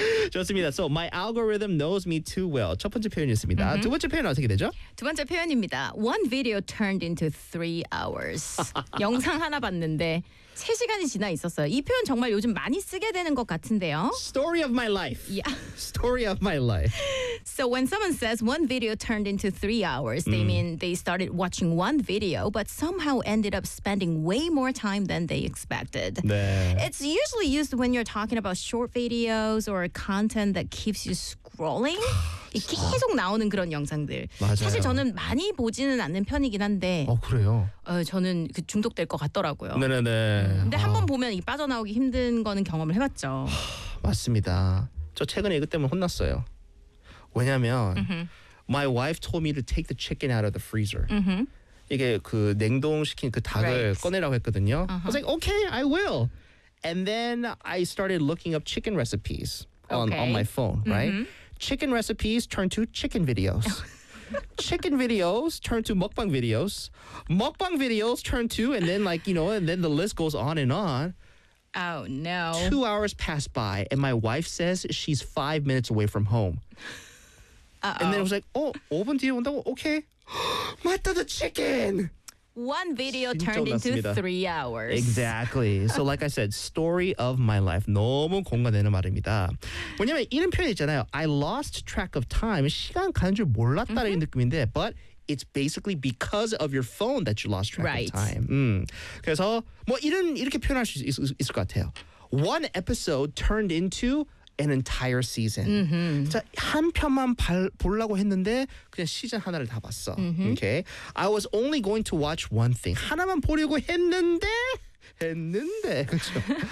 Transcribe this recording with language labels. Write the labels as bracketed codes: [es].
[ko] 좋습니다. [en] So my algorithm knows me too well. [ko] 첫 번째 표현이었습니다. Mm-hmm. 두 번째 표현 어떻게 되죠? 두 번째 표현입니다. [en] One video turned into three hours. [ko] 영상 하나 봤는데 세 시간이 지나 있었어요. 이 표현 정말 요즘 많이 쓰게 되는 것 같은데요. [en] Story of my life. Yeah. Story of my life. So when someone says one video turned into three hours, they mean they started watching one video, but somehow ended up spending way more time than they expected. [ko] 네. [en] It's usually used when you're talking about short videos or content that keeps you scrolling. [ko] 계속 나오는 그런 영상들. 맞아요. 사실 저는 많이 보지는 않는 편이긴 한데. 어, 그래요? 저는 그 중독될 것 같더라고요. 네네네. 근데 한번 보면 이 빠져나오기 힘든 거는 경험을 해봤죠. 맞습니다. 저 최근에 이것 때문에 혼났어요. 왜냐면 mm-hmm. [en] My wife told me to take the chicken out of the freezer. Mm-hmm. [ko] 이게 그 냉동시킨 그 닭을 right. 꺼내라고 했거든요. Uh-huh. [en] I was like, okay, I will. And then I started looking up chicken recipes on, okay. on my phone, mm-hmm. right? Chicken recipes turn to chicken videos. Chicken videos turn to mukbang videos. Mukbang videos turn to, and then like, you know, and then the list goes on and on. Oh, no. 2 hours pass by, and my wife says she's 5 minutes away from home. Uh-oh. And then I was like, oh, [ko] 5분 뒤에 온다고? [en] Okay. [ko] 맞다, [en] the chicken! One video turned into 3 hours. Exactly. So like I said, story of my life. [ko] 너무 공감되는 말입니다. 왜냐면 이런 표현 있잖아요. [en] I lost track of time. [ko] 시간 가는 줄 몰랐다는 [en] mm-hmm. [ko] 느낌인데, [en] but it's basically because of your phone that you lost track right. of time. [ko] 그래서 뭐 이런 이렇게 표현할 수 있을 것 같아요. [en] One episode turned into an entire season. Mm-hmm. [ko] 자, 한 편만 보려고 했는데 그냥 시즌 하나를 다 봤어. Mm-hmm. [en] Okay. I was only going to watch one thing. [ko] 하나만 보려고 했는데 했는데 그렇죠.